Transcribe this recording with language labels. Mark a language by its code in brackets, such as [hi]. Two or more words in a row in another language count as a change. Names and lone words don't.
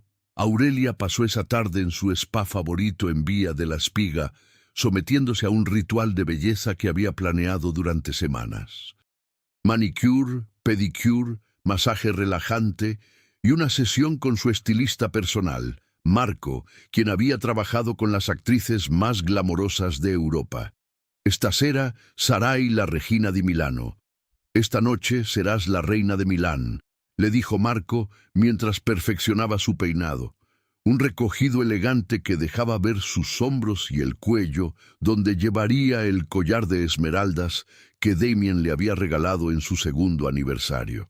[es] Aurelia pasó esa tarde en su spa favorito en Vía de la Spiga, sometiéndose a un ritual de belleza que había planeado durante semanas. Manicure, pedicure, masaje relajante y una sesión con su estilista personal, Marco, quien había trabajado con las actrices más glamorosas de Europa. [it] «Stasera sarai la regina di Milano. [es] Esta noche serás la reina de Milán», le dijo Marco mientras perfeccionaba su peinado. Un recogido elegante que dejaba ver sus hombros y el cuello, donde llevaría el collar de esmeraldas que Damien le había regalado en su 2º aniversario.